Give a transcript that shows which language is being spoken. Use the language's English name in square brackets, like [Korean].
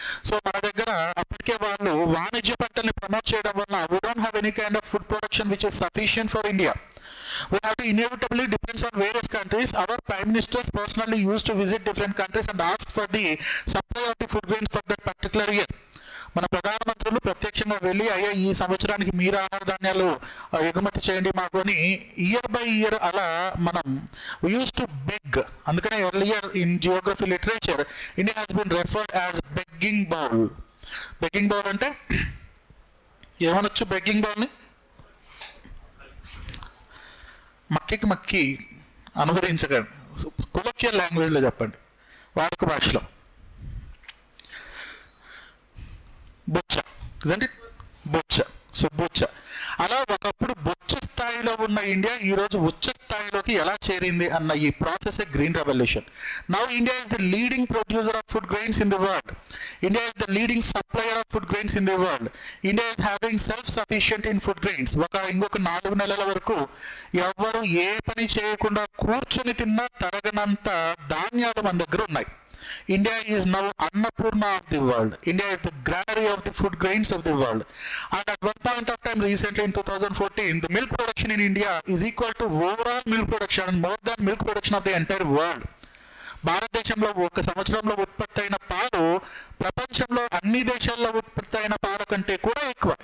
[Telugu] So మన దగ్గర అప్పటికే వాళ్ళు వాణిజ్య పంటల్ని ప్రమోట్ చేయడం వల్ల [English] we don't have any kind of food production which is sufficient for India. We have to inevitably depends on various countries. Our prime ministers personally used to visit different countries and ask for the supply of the food grains for that particular year. [Telugu] మన ప్రధానమంత్రులు ప్రత్యక్షంగా వెళ్ళి అయ్యా ఈ సంవత్సరానికి మీరు ఆహార ధాన్యాలు ఎగుమతి చేయండి మాకు అని ఇయర్ బై ఇయర్ అలా మనం యూస్ టు బెగ్. [English] అందుకనే earlier in geography literature India has been referred as begging bowl. [Telugu] Begging bowl అంటే ఏమనొచ్చు? బెగ్గింగ్ బౌల్ని మక్కి అనువదించకండి, కొలొక్యుయల్ లాంగ్వేజ్లో చెప్పండి, వాడుక భాషలో. బొచ్చ, బొచ్చ. సో బొచ్చ అలా ఒకప్పుడు బొచ్చ స్థాయిలో ఉన్న ఇండియా ఈరోజు ఉచ్చ స్థాయిలోకి ఎలా చేరింది అన్న ఈ process green revolution. [English] Now India is the leading producer of food grains in the world. India is the leading supplier of food grains in the world. India is having self sufficient in food grains. [Telugu] ఇంకొక 4 నెలల వరకు ఎవరు ఏ పని చేయకుండా కూర్చొని తిన్నా తరగనంత ధాన్యాలు మన దగ్గర ఉన్నాయి. [English] India is now Annapurna of the world. India is the granary of the food grains of the world. And at one point of time recently in 2014, the milk production in India is equal to overall milk production and more than milk production of the entire world. [Telugu] భారతదేశంలో ఒక సంవత్సరంలో ఉత్పత్తి అయిన పాలు ప్రపంచంలో అన్ని దేశాల్లో ఉత్పత్తి అయిన పాల కంటే కూడా ఎక్కువ.